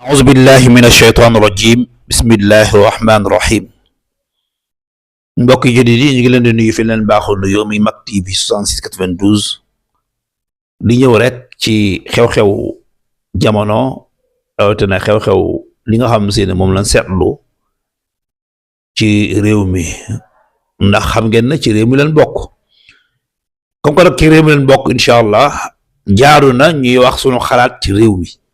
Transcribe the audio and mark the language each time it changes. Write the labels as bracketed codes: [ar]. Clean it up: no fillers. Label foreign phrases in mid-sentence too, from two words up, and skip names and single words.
[ar] أعوذ بالله من الشيطان الرجيم بسم الله الرحمن الرحيم [wo] mbokk yi jëdi di ñu ngi leen di nuyu fi leen baaxoo nuyoo mi Mak TV 6692 di ñëw rek ci xew-xew jamono rawatina xew-xew li nga xam ne moom lañ seetlu ci réew mi ndax xam ngeen na ci réew mi leen bokk [fr] comme que [wo] nag ci réew mi leen bokk [ar] إن شاء الله [wo] jaaru na ñuy wax sunu xalaat ci réew mi